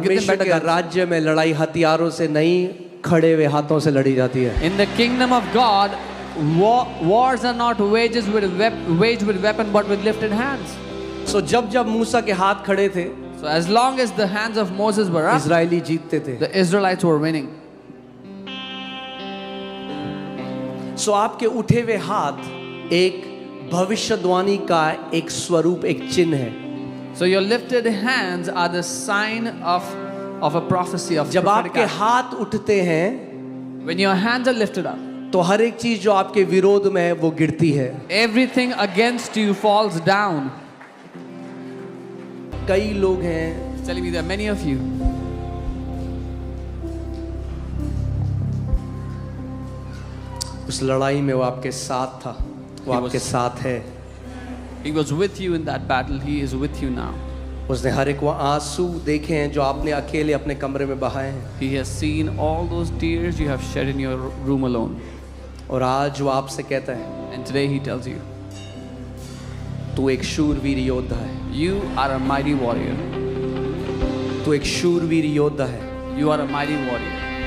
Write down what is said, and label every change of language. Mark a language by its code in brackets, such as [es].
[hi] परमेश्वर के राज्य में लड़ाई हथियारों से नहीं, खड़े हुए हाथों से लड़ी जाती है. [en] In the kingdom of God, wars are not waged with weapon but with lifted hands. [hi] So जब जब मूसा के हाथ खड़े थे, [en] So as long as the hands of Moses were up, [hi] Israeli जीतते थे. [en] the Israelites were winning. [hi] So आपके उठे हुए हाथ एक भविष्यवाणी का एक स्वरूप, एक चिन्ह है. [en] So your lifted hands are the sign of a prophecy of [hi] जब [en] prophetic [hi] आपके [en] act. [hi] हाथ उठते हैं, [en] When your hands are lifted up, [hi] तो हर एक चीज जो आपके विरोध में है वो गिरती है. [en] everything against you falls down. [hi] कई लोग हैं, [en] He's telling me there are many of you. [hi] उस लड़ाई में वो आपके साथ था, वो [en] He [hi] आपके [en] was- [hi] साथ है. [en] He was with you in that battle. He is with you now. [hi] उसने हर एक वो आंसू देखे हैं जो आपने अकेले अपने कमरे में बहाए हैं. [en] He has seen all those tears you have shed in your room alone. [hi] और आज वो आपसे कहता है, [en] And today he tells you, [hi] तू एक शूरवीर योद्धा है. [en] you are a mighty warrior. [hi] तू एक शूरवीर योद्धा है. [en] You are a mighty warrior.